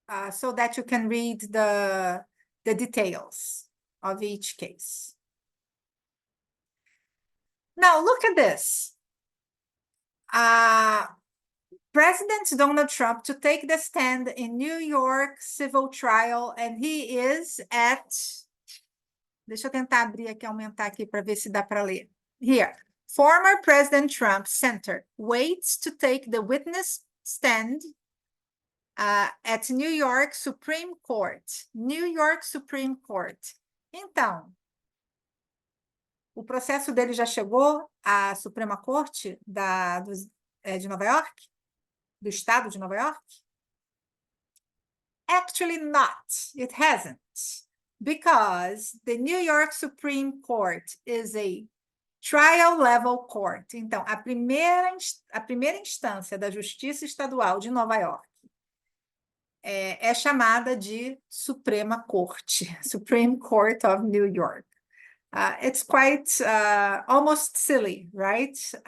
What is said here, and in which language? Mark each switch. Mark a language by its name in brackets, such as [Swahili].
[English] so that you can read the details of each case. Now, look at this. President Donald Trump to take the stand in New York civil trial, and he is at... [Portuguese] Deixa eu tentar abrir aqui, aumentar aqui para ver se dá para ler. [English] Here. Former President Trump Center waits to take the witness stand at New York Supreme Court. New York Supreme Court. [Portuguese] Então, o processo dele já chegou à Suprema Corte de Nova York? Do estado de Nova York? [English] Actually not. It hasn't. Because the New York Supreme Court is a trial level court. [Portuguese] Então, a primeira instância da Justiça Estadual de Nova York é chamada de Suprema Corte, Supreme Court of New York. [English] It's quite almost silly, right?